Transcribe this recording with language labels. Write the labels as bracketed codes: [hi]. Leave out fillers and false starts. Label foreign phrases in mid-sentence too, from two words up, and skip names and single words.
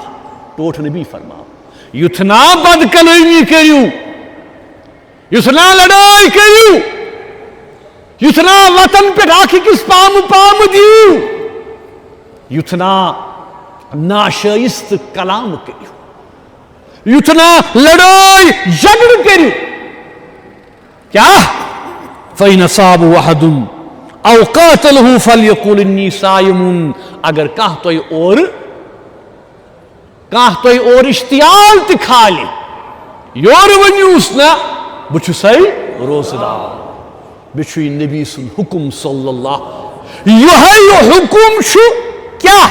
[ks] ٹوٹھ نبی فرماو, یُتھ نا بد کلٲمی کٔرِو, یُتھ نا لڑٲے کٔرِو, یُتھ نا وطن پٮ۪ٹھ اکھ أکِس پامہٕ دِیِو, یُتھ نا ناشٲیِستہٕ کلام کٔرِو, یُتھ نا لڑٲے جھگڑٕ کٔرِو. کیٛاہ؟ [ar] فَإِنْ أَصَابَهُ أَحَدٌ أَوْ قَاتَلَهُ فَلْيَقُلْ إِنِّي صَائِمٌ. [ks] اگر کانٛہہ تۄہہِ اورٕ اشتعال تہِ کھالہِ, یورٕ ؤنِوُس نا بہٕ چھُسَے روزٕ دار. بیٚیہِ چھُ یہِ نبی سُنٛد حُکُم [ar] صلی اللہ. [ks] یِہوٚے حُکُم چھُ کیٛاہ؟